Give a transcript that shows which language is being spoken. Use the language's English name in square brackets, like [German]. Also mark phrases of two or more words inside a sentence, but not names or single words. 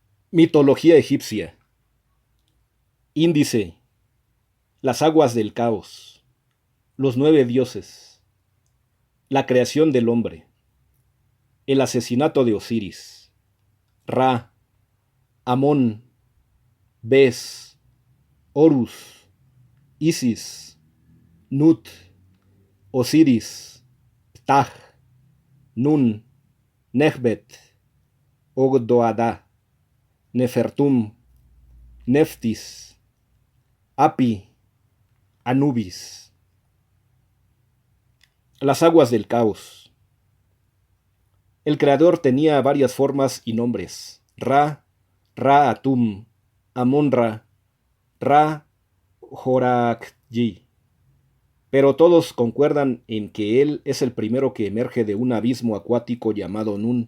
[Spanish] Mitología egipcia. Índice. Las aguas del caos. Los 9 dioses. La creación del hombre. El asesinato de Osiris. Ra. Amón. Bes. Horus. Isis. Nut. Osiris. Ptah. Nun. Nehbet. Ogdoadá. Nefertum. Neftis. Api. Anubis. Las aguas del caos. El creador tenía varias formas y nombres: Ra, Ra-Atum, Amon-Ra, Ra-Horakhji. Pero todos concuerdan en que él es el primero que emerge de un abismo acuático llamado Nun.